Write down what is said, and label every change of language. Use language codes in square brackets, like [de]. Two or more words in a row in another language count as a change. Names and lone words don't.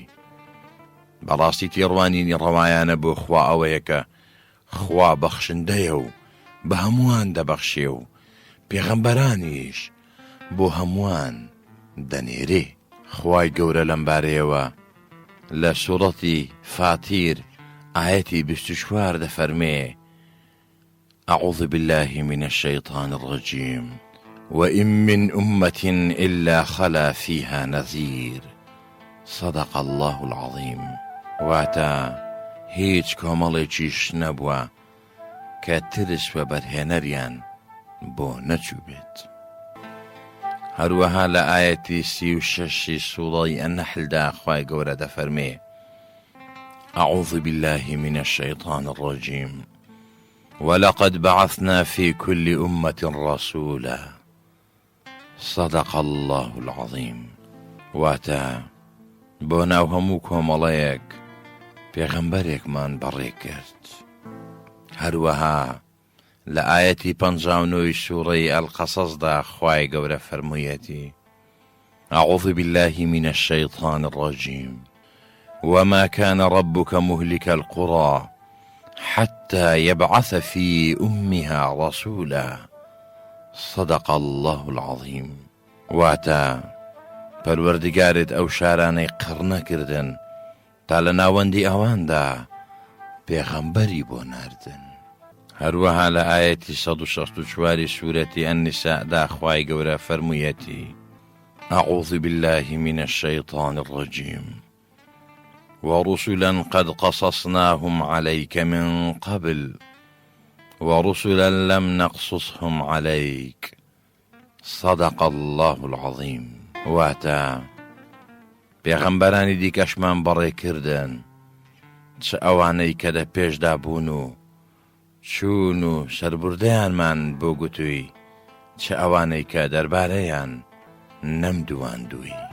[ckb] بەڕاستی تێڕوانینی ڕەوایانە بۆ خوا ئەوەیە کە خوا بەخشندەیە و بە هەمووان دەبەخشێ و پێغەمبەرانیش بۆ هەمووان دەنێرێ. خوای گەورە لەم بارەیەوە لە سوورەتی فاتیر ئایەتی 24 دەفەرمێ: [ar] أعوذ بالله من الشيطان الرجيم وإن من أمة إلا خلا فيها نذير صدق الله العظيم. [ckb] واتا هیچ کۆمەڵێکیش نەبووە کە ترس و بەرهێنەریان بۆ نەچوو بێت. هەروەها لە ئایەتی 36 سوورەی ئەنەحلدا خوای گەورە دەفەرمێ: [ar] أعوذ بالله من الشيطان الرجيم ولقد بعثنا في كل أمة رسولا صدق الله العظيم. [ckb] واتا بۆ ناو هەموو کۆمەڵەیەک پێغەمبەرێکمان بەڕێ کرد. هەروەها لە ئایەتی 59 سوورەی ئەلقەسەسدا خوای گەورە فەرموویەتی: [ar] أعوذ بالله من الشيطان الرجيم وما كان ربك مهلك القرى حتى يبعث في أمها رسولا صدق الله العظيم. [ckb] واتا پەروەردگارت ئەو شارانەی قڕ نەکردن تا لە ناوەندی ئەواندا پێغەمبەری بۆ ناردن. هەروەها لە ئایەتی 164 سوورەتی ئەنیسادا خوای گەورە فەرموویەتی: [ar] أعوذ بالله من الشيطان الرجيم ورسلا قد قصصناهم عليك من قبل ورسلا لم نقصصهم عليك صدق الله العظيم. [ckb] واتا پێغەمبەرانی دیکەشمان بەڕێ کردن، چ ئەوانەی کە لە پێشدا بوون و چوون و سەربوردەیانمان بۆ گوتووی، چ ئەوانەی کە دەربارەیان نەمدوواندووی.